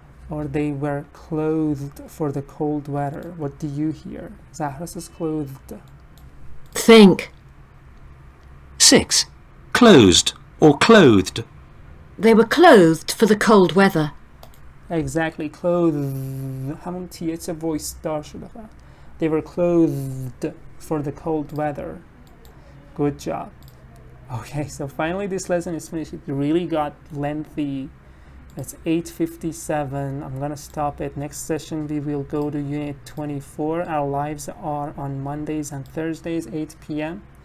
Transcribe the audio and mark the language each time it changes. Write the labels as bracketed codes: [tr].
[en] Or they were clothed for the cold weather. What do you hear? Zahra says clothed. Think. 6. Closed or clothed. They were clothed for the cold weather. Exactly. Clothed. [fa] همون TH voice دار شده. [en] They were clothed for the cold weather. Good job. Okay, so finally this lesson is finished. It really got lengthy. It's 8:57. I'm gonna stop it. Next session we will go to unit 24. Our lives are on Mondays and Thursdays, 8 p.m.